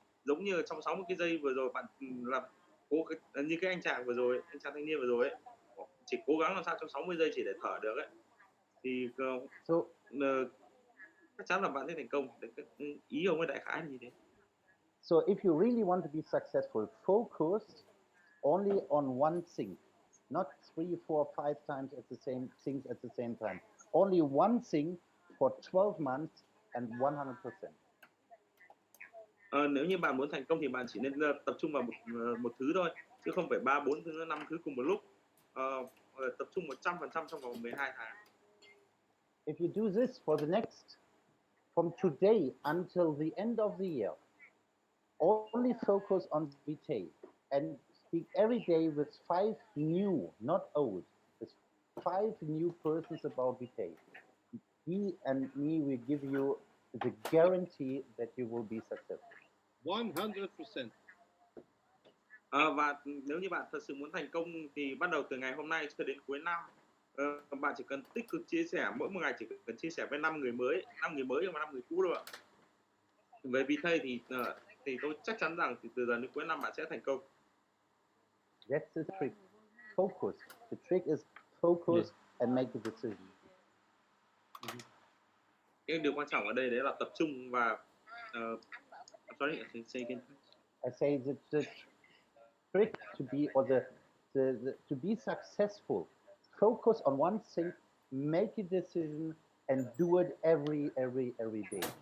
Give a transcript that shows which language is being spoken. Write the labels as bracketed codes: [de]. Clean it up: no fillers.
[vi] Giống như trong 60 cái giây vừa rồi bạn làm như cái anh chàng thanh niên vừa rồi ấy, chỉ cố gắng làm sao trong 60 giây chỉ để thở được ấy, thì chắc chắn là bạn sẽ thành công. Ý ông ấy đại khái như thế. [en] So if you really want to be successful, focus only on one thing, not 3, 4, 5 times at the same things at the same time. Only one thing for 12 months and 100%. [vi] Nếu như bạn muốn thành công thì bạn chỉ nên tập trung vào một thứ thôi, chứ không phải 3, 4 thứ, 5 thứ cùng một lúc. Tập trung 100% trong vòng 12 tháng. [en] If you do this for the next, from today until the end of the year, only focus on Vitae and speak every day with 5 new, not old, with 5 new persons about Vitae. He and me will give you the guarantee that you will be successful. 100%. [vi] Và nếu như bạn thật sự muốn thành công thì bắt đầu từ ngày hôm nay cho đến cuối năm, bạn chỉ cần tích cực chia sẻ, mỗi một ngày chỉ cần chia sẻ với 5 người mới và 5 người cũ thôi ạ. Về Vitae thì tôi chắc chắn rằng từ giờ đến cuối năm bạn sẽ thành công. [en] That's the trick. Focus. The trick is focus and make a decision. [vi] Cái điều quan trọng ở đây đấy là tập trung và [en] sorry, say again. I say the trick to be, or to be successful, focus on one thing, make a decision, and do it every day.